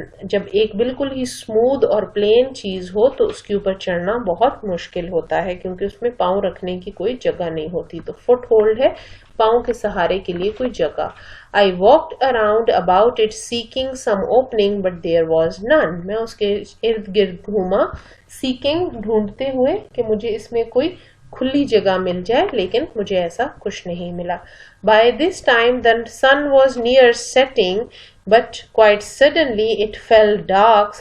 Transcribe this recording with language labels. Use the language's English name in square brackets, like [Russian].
[Urdu] جب ایک بالکل ہی اسموتھ اور پلین چیز ہو تو اس کے اوپر چڑھنا بہت مشکل ہوتا ہے کیونکہ اس میں پاؤں رکھنے کی کوئی جگہ نہیں ہوتی. تو فٹ ہولڈ ہے پاؤں کے سہارے کے لیے کوئی جگہ. [English] I walked around about it seeking some opening, but there was none. [Urdu] میں اس کے ارد گرد گھوما seeking ڈھونڈتے ہوئے کہ مجھے اس میں کوئی کھلی جگہ مل جائے, لیکن مجھے ایسا کچھ نہیں ملا. [English] By this time the sun was near setting, but quite suddenly it fell dark.